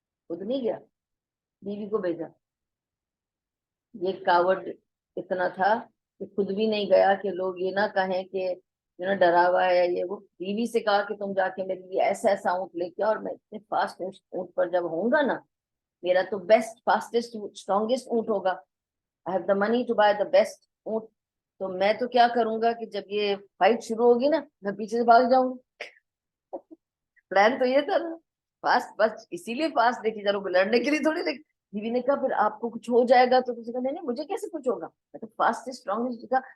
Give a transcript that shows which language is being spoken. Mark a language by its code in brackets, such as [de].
[ur] خود نہیں گیا، بیوی کو بھیجا. یہ کاوڈ اتنا تھا کہ خود بھی نہیں گیا کہ لوگ یہ نہ کہیں کہ ڈرا ہوا ہے. یہ وہ بیوی سے کہا کہ تم جا کے میرے لیے ایسا ایسا اونٹ لے کے، اور میں اتنے فاسٹ اونٹ پر جب ہوں گا نا، میرا تو بیسٹ فاسٹسٹ اسٹرانگیسٹ اونٹ ہوگا. [en] I have the money to buy the best اونٹ. [ur] تو میں تو کیا کروں گا کہ جب یہ فائٹ شروع ہوگی نا میں پیچھے سے بھاگ جاؤں گا. پلان تو یہ تھا نا فاسٹ، بس اسی لیے فاسٹ دیکھی جا رہا ہوں، لڑنے کے لیے تھوڑی دیکھ. بیوی نے کہا پھر آپ کو کچھ ہو جائے گا تو کسی کا نہیں نہیں مجھے کیسے کچھ ہوگا، میں تو فاسٹ اسٹرانگسٹ کا.